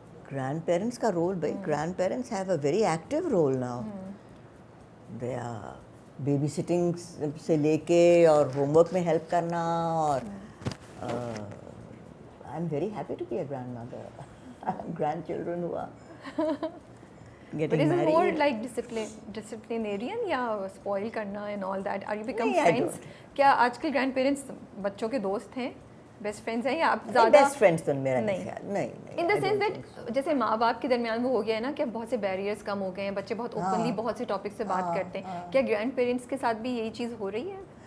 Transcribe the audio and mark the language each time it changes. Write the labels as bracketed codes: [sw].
[en] grandparents [ur] کا role, بھائی [en] Grandparents have a very active role now. They are babysitting [ur] سے لے کے اور ہوم ورک میں ہیلپ کرنا, [en] اور I am very happy to be a grandmother. [ur] Grand children ہوا [en] But is it more like disciplinarian یا spoil کرنا and all that? Are you become friends? [ur] کیا آج کل گرینڈ پیرنٹس بچوں کے دوست ہیں, بیسٹ فرینڈس ہیں, یا آپ زیادہ بیسٹ فرینڈس تو میرا نہیں, [en] in the sense that [ur] جیسے ماں باپ کے درمیان وہ ہو گیا ہے نا کہ بہت سے بیریئرس کم ہو گئے ہیں, بچے بہت اوپنلی بہت سے ٹاپک سے بات کرتے ہیں. کیا گرینڈ پیرنٹس کے ساتھ بھی یہی چیز ہو رہی ہے؟